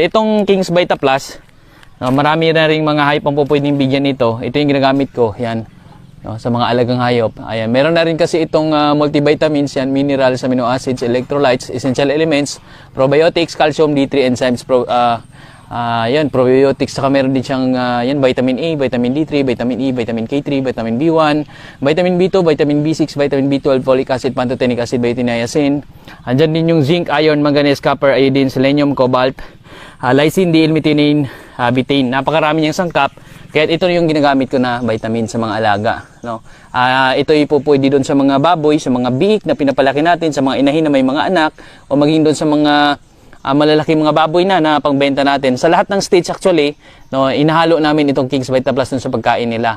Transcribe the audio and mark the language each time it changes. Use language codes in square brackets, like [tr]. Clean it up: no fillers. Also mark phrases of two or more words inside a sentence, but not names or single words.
[tl] Itong King's Vita Plus, marami na rin mga hayop ang pwedeng bigyan nito. Ito yung ginagamit ko. Yan. Sa mga alagang hayop. Ayan, meron na rin kasi itong multivitamins, yan, [en] minerals, amino acids, electrolytes, essential elements, probiotics, calcium, D3 enzymes, probiotics, [tl] saka meron din siyang [en] vitamin A, vitamin D3, vitamin E, vitamin K3, vitamin B1, vitamin B2, vitamin B6, vitamin B12, folic acid, pantothenic acid, beta-niacin. [tl] Andyan din yung [en] zinc, iron, manganese, copper, iodine, selenium, cobalt, lysine, D-L-methionine, betaine. [tl] Napakarami niyang sangkap. Kaya ito yung ginagamit ko na vitamin sa mga alaga. No? Ito pwede doon sa mga baboy, sa mga biik na pinapalaki natin, sa mga inahin na may mga anak, o maging doon sa mga malalaki mga baboy na pangbenta natin. Sa lahat ng [en] stage actually, [tl] no, inahalo namin itong King's Vita Plus dun sa pagkain nila.